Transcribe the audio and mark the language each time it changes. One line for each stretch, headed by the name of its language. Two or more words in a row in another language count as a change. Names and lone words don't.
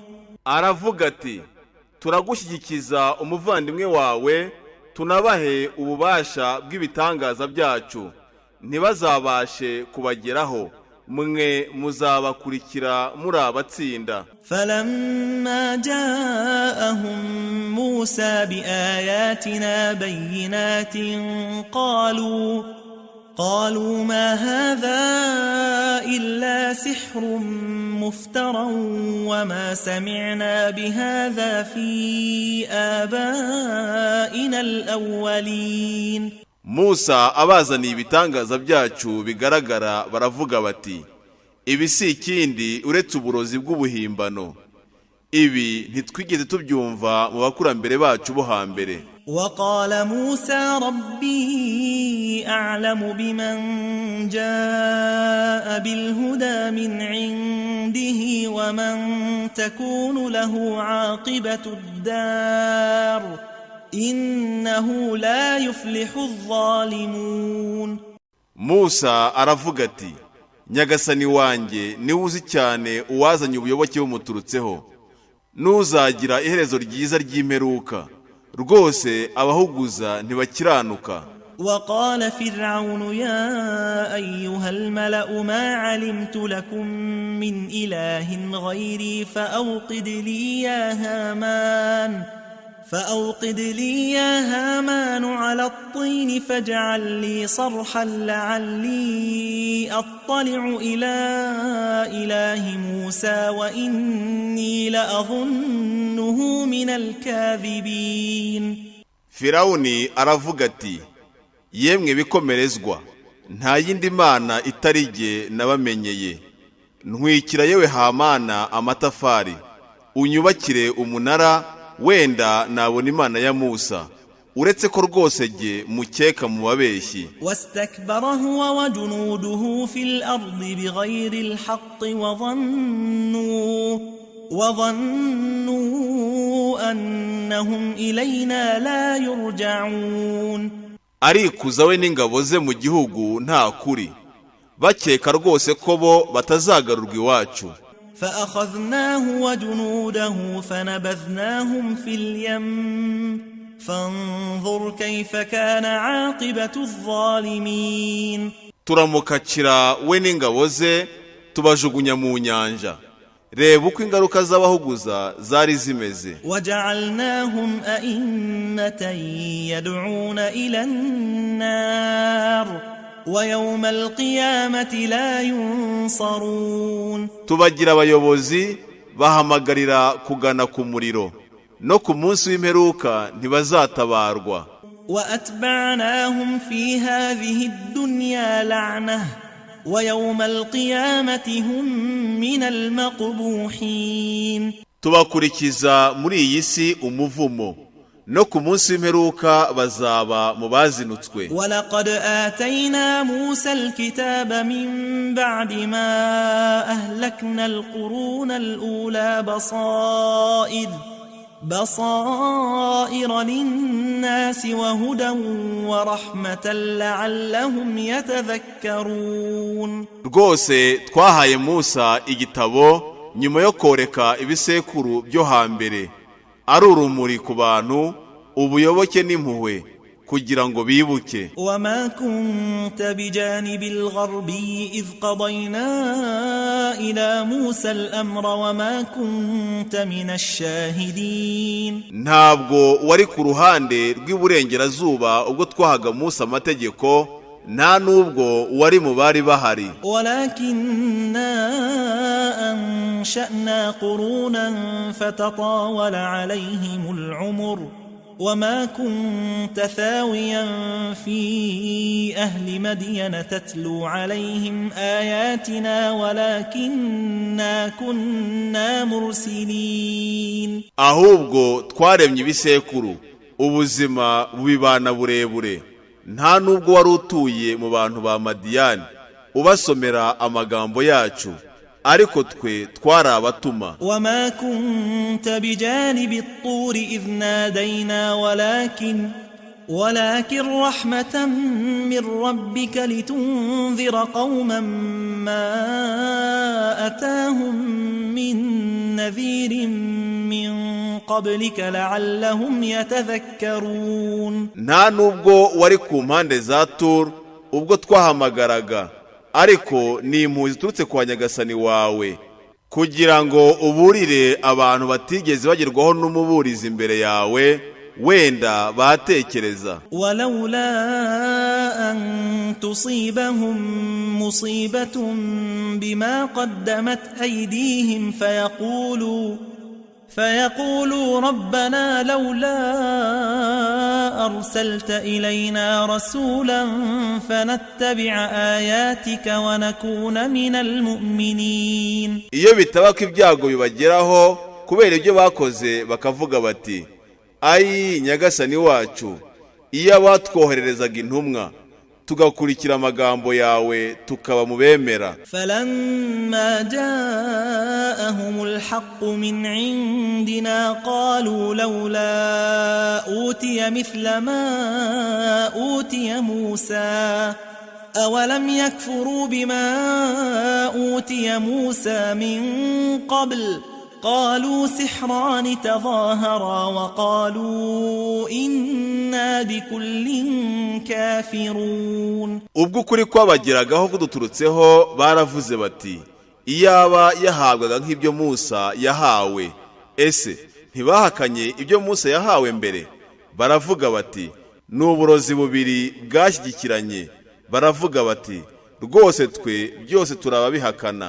Kinyarwanda: Aravuga ati, turagushyigikiza umuvandimwe wawe, tunabahe ububasha bw'ibitangaza byacu, ntibazabashe kubageraho, mwe muzabakurikira muri abatsinda.
Arabic: فلما جاءهم موسى بآياتنا بينات قالوا ما هذا إلا سحر مفترى وما سمعنا بهذا في آبائنا الأولين.
Kinyarwanda: Musa abazaniye ibitangaza byacu bigaragara baravuga bati, ibi si ikindi uretse uburozi bw'ubuhimbano. Ibi ntitwigeze tubyumva mu bakurambere bacu bo hambere.
Arabic: وقال موسى ربي أعلم بمن جاء بالهدى من عنده ومن تكون له عاقبة الدار إنه لا يفلح الظالمون.
Kinyarwanda: Musa aravuga ati, nyagasani wanjye niwe uzi cyane uwazanye ubuyoboke bumuturutseho, n'uzagira iherezo ryiza ry'imperuka, rwose abahuguza ntibakiranuka.
Arabic: وقال فرعون يا أيها الملأ ما علمت لكم من إله غيري فأوقد لي يا هامان على الطين فاجعل لي صرحا لعلي أطلع إلى إله موسى وإني لأظنه من الكاذبين.
Kinyarwanda: Firawuni aravuga ati, yemwe bikomerezwa, nta yindi mana itari jye nabamenyeye. Ntwikira yewe Hamana amatafari, unyubakire umunara, wenda nabona imana ya Musa, uretse ko rwose jye mukeka mu babeshyi.
Arabic: واستكبر هو وجنوده في الأرض بغير الحق وظنوا أنهم إلينا لا يرجعون.
Kinyarwanda: arikuza we n'ingabo ze mu gihugu nta kuri, bakeka rwose ko bo batazagarurwa iwacu.
Arabic: فأخذناه وجنوده فنبذناهم في اليم فانظر كيف كان عاقبة الظالمين.
Kinyarwanda: turamukacira we n'ingabo ze tubajugunya mu nyanja, reba uko ingaruka z'abahuguza zari zimeze.
Arabic: وجعلناهم أئمة يدعون إلى النار ويوم القيامة لا ينصرون.
Kinyarwanda: tubagira abayobozi bahamagarira kugana ku muriro, no ku munsi w'imperuka ntibazatabarwa.
Arabic: وأتبعناهم في هذه الدنيا لعنة ويوم القيامة هم من المقبوحين.
Kinyarwanda: tubakurikiza muri iyi si umuvumo, no ku munsi w'imperuka bazaba mu bazinutswe.
Arabic: ولقد آتينا موسى الكتاب من بعد ما أهلكنا القرون الأولى بصائر للناس وهدى ورحمة لعلهم يتذكرون.
Kinyarwanda: rwose twahaye Musa igitabo nyuma yo koreka ibisekuru byo hambere, ari urumuri ku bantu, ubuyoboke n'impuhwe, kugira ngo bibuke.
Arabic: وما كنت بجانب الغربي إذ قضينا إلى موسى الأمر وما كنت من الشاهدين.
Kinyarwanda: ntabwo wari ku ruhande rw'iburengerazuba ubwo twahaga Musa amategeko, nta nubwo wari mu bari bahari.
Arabic: ولكننا أنشأنا قرونا فتطاول عليهم العمر وما كنت ثاويا في أهل مدين تتلو عليهم آياتنا ولكننا كنا مرسلين.
Kinyarwanda: ahubwo twaremye ibisekuru, ubuzima bubibana burebure, nta nubwo wari utuye mu bantu ba Madiyani ubasomera amagambo yacu, ariko twe twari abatuma.
Arabic: وما كنت بجانب الطور إذ نادينا ولكن رحمة من ربك لتنذر قوما ما أتاهم من نذير من قبلك لعلهم يتذكرون.
Kinyarwanda: nta nubwo wari ku mpande za Tur ubwo twahamagaraga, ariko ni impuhwe ziturutse kwa Nyagasani wawe, kugira ngo uburire abantu batigeze bagerwaho n'umuburizi imbere yawe, wenda batekereza.
Arabic: ولولا أن تصيبهم مصيبة بما قدمت أيديهم فيقولوا ربنا لولا أرسلت إلينا رسولا فنتبع آياتك ونكون من المؤمنين.
Kinyarwanda: iyo bitaba ko ibyago bibageraho kubera ibyo bakoze, bakavuga bati ayi Nyagasani wacu, iyo abatwohererezaga intumwa tugakurikira amagambo yawe tukaba mu bemera.
Arabic: فلما جاءهم الحق من عندنا قالوا لولا أوتي مثل ما أوتي موسى أولم يكفروا بما أوتي موسى من قبل قالوا سحران تظاهرا وقالوا إنا بكل كافرون.
Kinyarwanda: ubwo ukuri kwabagiragaho kuduturutseho baravuze bati iyaba yahabwaga nk'ibyo Musa yahawe, ese ntibahakanye ibyo Musa yahawe mbere? Baravuga bati n'uburozi bubiri bwashyigikiranye, baravuga bati rwose twe byose turababihakana.